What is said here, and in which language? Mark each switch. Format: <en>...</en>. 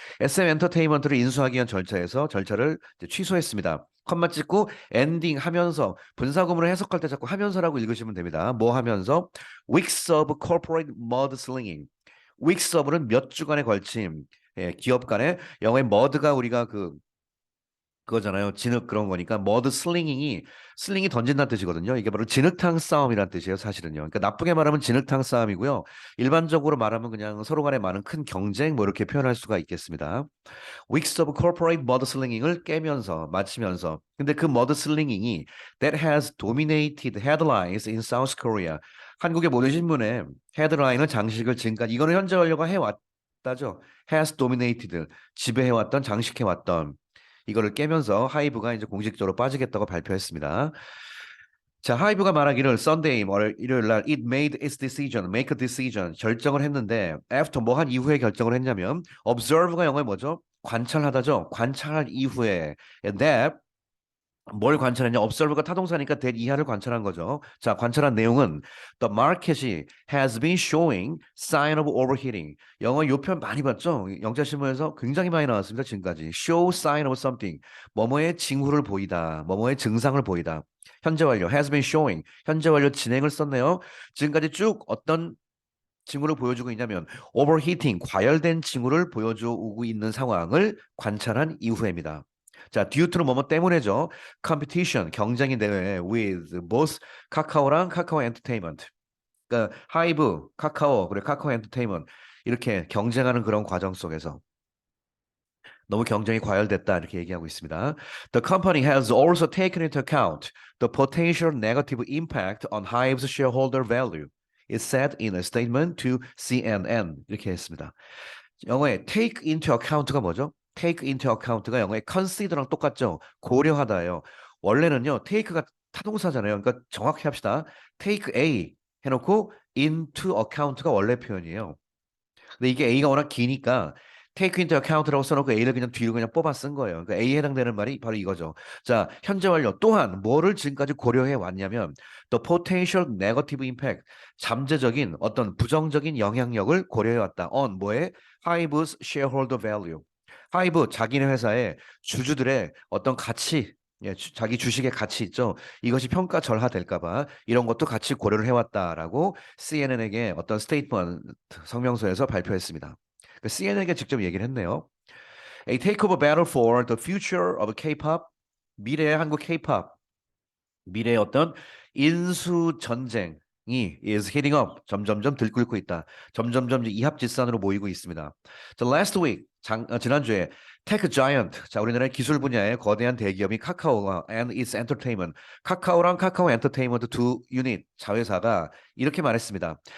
<ko>SM 엔터테인먼트를 인수하기 위한 절차를 이제 취소했습니다. 컴마 찍고 엔딩 하면서 분사구문을 해석할 때 자꾸 하면서라고 읽으시면 됩니다. 뭐 하면서</ko> <en>weeks of corporate mudslinging.</en> <ko>weeks of는 몇 주간에 걸친 예, 기업 간에 영어의 mud가 우리가 그거잖아요. 진흙 그런 거니까 머드 슬링이 던진다는 뜻이거든요. 이게 바로 진흙탕 싸움이란 뜻이에요, 사실은요. 그러니까 나쁘게 말하면 진흙탕 싸움이고요. 일반적으로 말하면 그냥 서로 간에 많은 큰 경쟁 뭐 이렇게 표현할 수가 있겠습니다.</ko> <en>Weeks of corporate mudslinging을</en> <ko>깨면서 마치면서 근데 그</ko> <en>mudslinging이 that has dominated headlines in South Korea.</en> <ko>한국의 모든 신문에 헤드라인을 장식을 지금까지 이거는 현재 완료가 해왔다죠.</ko> <en>has dominated</en> <ko>지배해왔던 장식해왔던 이거를 깨면서 하이브가 이제 공식적으로 빠지겠다고 발표했습니다. 자, 하이브가 말하기를 Sunday 일요일 날</ko> <en>it made its decision, make a decision</en> <ko>결정을 했는데 after 뭐 한 이후에 결정을 했냐면 observe가 영어에 뭐죠? 관찰하다죠. 관찰할 이후에 that 뭘 관찰했냐? observe가 타동사니까 that 이하를 관찰한 거죠. 자, 관찰한 내용은</ko> <en>the market이 has been showing sign of overheating.</en> <ko>영어 요 편 많이 봤죠? 영자신문에서 굉장히 많이 나왔습니다. 지금까지.</ko> <en>show sign of something.</en> <ko>뭐뭐의 징후를 보이다. 뭐뭐의 증상을 보이다. 현재 완료</ko> <en>has been showing.</en> <ko>현재 완료 진행을 썼네요. 지금까지 쭉 어떤 징후를 보여주고 있냐면 overheating, 과열된 징후를 보여주고 있는 상황을 관찰한 이후입니다. 자, due to는 뭐뭐 때문에죠. competition, 경쟁이 대회</ko> <en>with both</en> <ko>카카오랑 카카오 엔터테인먼트. 그러니까 하이브, 카카오, 그리고 카카오 엔터테인먼트 이렇게 경쟁하는 그런 과정 속에서 너무 경쟁이 과열됐다 이렇게 얘기하고 있습니다.</ko> <en>The company has also taken into account the potential negative impact on Hive's shareholder value. It said in a statement to CNN</en> <ko>이렇게 했습니다. 영어에 take into account가 뭐죠? take into account가 영어의 consider랑 똑같죠? 고려하다예요. 원래는요, take가 타동사잖아요. 그러니까 정확히 합시다. take A 해놓고 into account가 원래 표현이에요. 근데 이게 A가 워낙 기니까 take into account라고 써놓고 A를 그냥 뒤로 그냥 뽑아 쓴 거예요. 그러니까 A에 해당되는 말이 바로 이거죠. 자, 현재 완료. 또한 뭐를 지금까지 고려해 왔냐면</ko> <en>the potential negative impact,</en> <ko>잠재적인 어떤 부정적인 영향력을 고려해 왔다.</ko> <en>on</en> <ko>뭐에?</ko> <en>Hive's shareholder value.</en> <ko>하이브 자기네 회사의 주주들의 어떤 가치 예, 자기 주식의 가치 있죠. 이것이 평가절하될까 봐 이런 것도 같이 고려를 해왔다라고 CNN에게 어떤 스테이트먼트 성명서에서 발표했습니다. CNN에게 직접 얘기를 했네요.</ko> <en>A takeover battle for the future of K-pop,</en> <ko>미래의 한국 K-pop, 미래의 어떤 인수 전쟁이</ko> <en>is heating up,</en> <ko>점점점 들끓고 있다. 점점점 이합집산으로 모이고 있습니다.</ko> <en>So last week,</en> <ko>지난주에 테크 자이언트, 자 우리나라의 기술 분야의 거대한 대기업인 카카오가</ko> <en>and its entertainment,</en> <ko>카카오랑 카카오 엔터테인먼트 두 유닛 자회사가 이렇게 말했습니다.</ko>